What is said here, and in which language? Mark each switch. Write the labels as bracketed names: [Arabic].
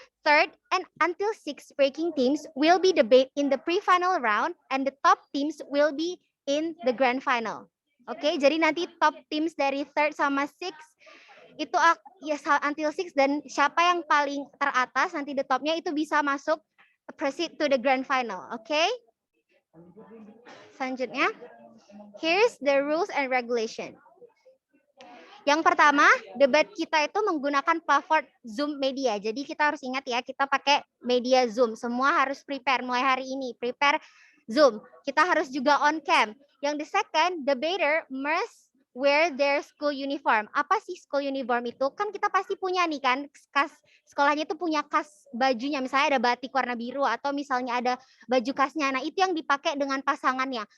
[English] Third and until 6 breaking teams will be debate in the pre-final round and the top teams will be in the grand final. [Indonesian] Oke, jadi nanti top teams dari third sama 6 itu ya until 6 dan siapa yang paling teratas nanti the topnya itu bisa masuk [English] proceed to the grand final. [Indonesian] Oke. Selanjutnya, [English] here's the rules and regulation. [Indonesian] Yang pertama, debat kita itu menggunakan platform Zoom Media. Jadi kita harus ingat ya, kita pakai media Zoom. Semua harus prepare mulai hari ini, prepare Zoom. Kita harus juga on cam. Yang [English] the second, debater must wear their school uniform. [Indonesian] Apa sih school uniform itu? Kan kita pasti punya nih kan, sekolahnya itu punya kas bajunya. Misalnya ada batik warna biru atau misalnya ada baju kasnya. Nah itu yang dipakai dengan pasangannya.